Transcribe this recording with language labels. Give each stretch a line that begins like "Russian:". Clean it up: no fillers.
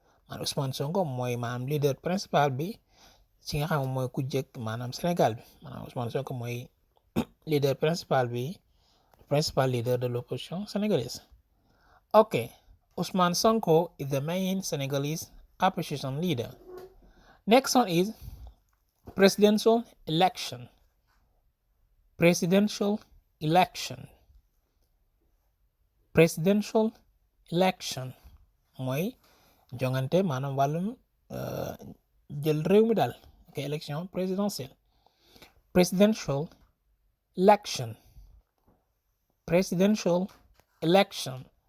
Wolof: Man Ousmane Sonko mooy maanaam leader principal bi ci nga xam mooy ku jëkk maanaam Sénégal bi, maanaam Ousmane Sonko mooy
French: leader principal leader de l'opposition sénégalaise.
English: Okay, Ousmane Sonko is the main Senegalese opposition leader. Next one is presidential election. Presidential election. Presidential election
Wolof: mooy jongante maanaam wàllum jël réew mi daal ok
French: élection présidentielle.
English: Presidential election. Presidential election.